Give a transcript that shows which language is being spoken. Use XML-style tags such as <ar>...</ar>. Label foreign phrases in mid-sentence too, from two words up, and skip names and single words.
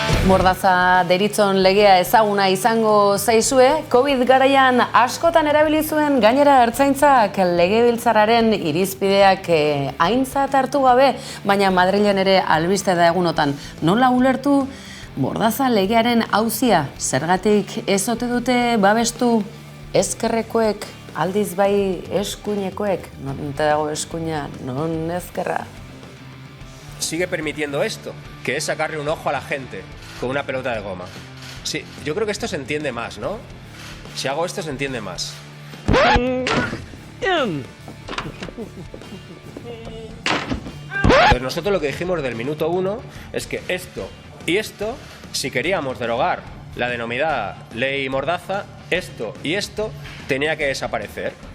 <eu>Mordaza deritzon legea ezaguna izango zaizue, COVID garaian askotan erabili zuen gainera ertzaintzak legebiltzarraren irizpideak aintzat hartu gabe, baina Madrilen ere albiste da egunotan. Nola ulertu Mordaza legearen auzia? Zergatik ez ote dute babestu ezkerrekoek, aldiz bai eskuinekoek? Non dago eskuina, non ezkerra?</eu> <es>Sigue permitiendo esto, que es sacarle un ojo a la gente con una pelota de goma. Sí, yo creo que esto se entiende más, ¿no? Si hago esto se entiende más. Entonces nosotros lo que dijimos desde el minuto 1 es que esto y esto, si queríamos derogar la denominada ley Mordaza, esto y esto tenía que desaparecer.</es>